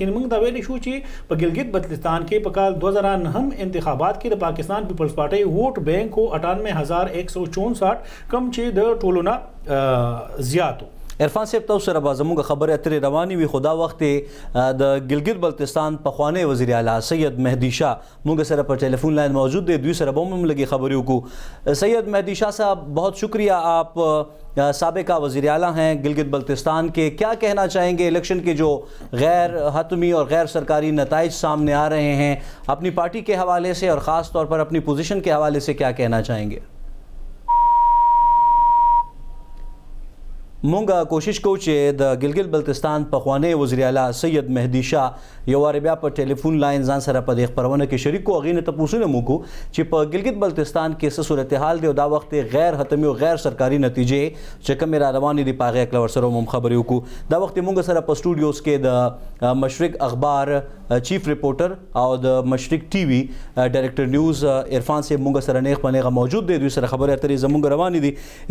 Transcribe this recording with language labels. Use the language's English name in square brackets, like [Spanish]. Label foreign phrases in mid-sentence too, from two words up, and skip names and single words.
[Pashto] یعنی موږ دا ویلی شو چې په ګلګت بلتستان کې په کال 2009 انتخابات کې د پاکستان پیپلز پارټي ووټ بینک 98164 کم چې د ټولو نه زیاتو. عرفان صاحب تاسو سره به زموږ خبرې اترې روانې وي خو دا وخت د ګلګت بلتستان پخوانی وزیر اعلیٰ سید مہدی شاہ موږ سره پر ٹیلیفون لائن موجود دے دوی سره به هم لګي خبرې وکړو. [Urdu] سید مہدی شاہ صاحب بہت شکریہ، آپ سابقہ وزیر اعلیٰ ہیں گلگت بلتستان کے، کیا کہنا چاہیں گے الیکشن کے جو غیر حتمی اور غیر سرکاری نتائج سامنے آ رہے ہیں اپنی پارٹی کے حوالے سے اور خاص طور پر اپنی پوزیشن کے حوالے سے کیا کہنا چاہیں گے؟ [Pashto] مونږ کوشش کوو چې د ګلګت بلتستان پخوانی وزیر اعلیٰ سید مہدی شاه یو وارې بیا په ټلیفون لاین ځان سره په دې خپرونه کې شریک کړو. هغې نه تپوسونه مو وکړو چې په ګلګت بلتستان کې څه صورتحال دی او دا وخت غیر حتمي او غیر سرکاري نتیجې چې کومې را روانې دي په هغې هکله ورسره هم خبرې وکړو. دا وخت مونږ سره په سټوډیوز کې د مشرق اخبار چیف رپورټر او د مشرق ټي وي ډایرکټر نیوز عرفان صاحب مونږ سره نیغ په نیغه موجود دی، دوی سره خبرې اترې زمونږ روانې دي.